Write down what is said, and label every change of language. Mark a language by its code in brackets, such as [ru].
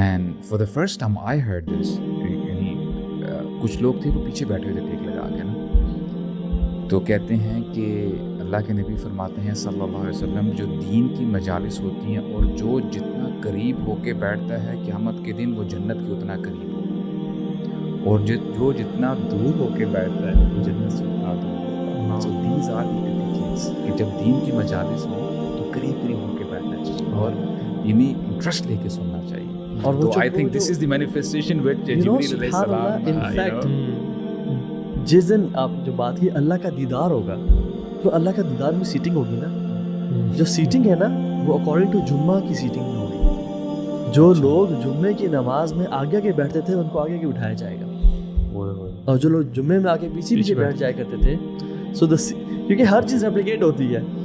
[en] and for the first time I heard this, [ur] یعنی کچھ لوگ تھے وہ پیچھے بیٹھے ہوئے تھے ٹیک لگا کے نا، تو کہتے ہیں کہ اللہ کے نبی فرماتے ہیں صلی اللہ علیہ وسلم، جو دین کی مجالس ہوتی ہیں اور جو جتنا قریب ہو کے بیٹھتا ہے قیامت کے دن وہ جنت کے اتنا قریب ہوگا، اور جو جتنا دور ہو کے بیٹھتا ہے وہ جنت سے اتنا دور ہوگا. [en] So these are the indications [ur] کہ جب دین کی مجالس ہوں تو قریب ہو کے بیٹھنا چاہیے. اور یعنی انٹرسٹ لے کے سننا چاہیے. اور [en] تو I think this is the manifestation which Jibril علیہ السلام [ur] ان فیکٹ جس دن آپ جو بات کی اللہ کا دیدار ہوگا تو اللہ کا دیدار میں سیٹنگ ہوگی نا, جو سیٹنگ ہے نا وہ اکارڈنگ ٹو جمعہ کی سیٹنگ میں ہوگی. جو لوگ جمعے کی نماز میں آگے آگے بیٹھتے تھے ان کو آگے آگے اٹھایا جائے گا, اور جو لوگ جمعے میں آگے پیچھے پیچھے بیٹھ جایا کرتے تھے سو کیونکہ ہر چیز ریپلیکیٹ ہوتی ہے.